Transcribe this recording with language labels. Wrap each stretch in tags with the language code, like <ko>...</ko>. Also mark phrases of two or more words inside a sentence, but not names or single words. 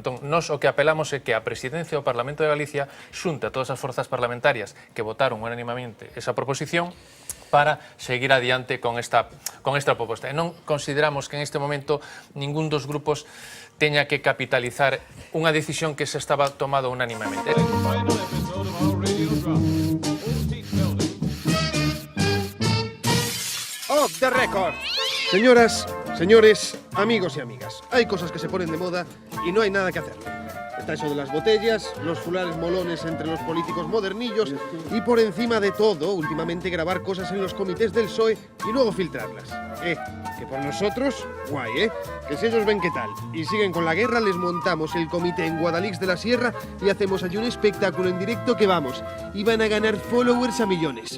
<gl>Entón, nós o que apelamos é que a Presidencia do Parlamento de Galicia xunte a todas as forzas parlamentarias que votaron unánimamente esa proposición para seguir adiante con esta proposta. E non consideramos que en este momento ningún dos grupos teña que capitalizar unha decisión que se estaba tomado unánimemente.</gl> <en>Off the record.</en> <es>Señoras, señores, amigos y amigas, hay cosas que se ponen de moda y no hay nada que hacerle. Está eso de las botellas, los fulares molones entre los políticos modernillos y por encima de todo, últimamente grabar cosas en los comités del PSOE y luego filtrarlas. Que por nosotros, guay, que si ellos ven qué tal y siguen con la guerra, les montamos el comité en Guadalix de la Sierra y hacemos allí un espectáculo en directo que vamos, y van a ganar followers a millones.</es>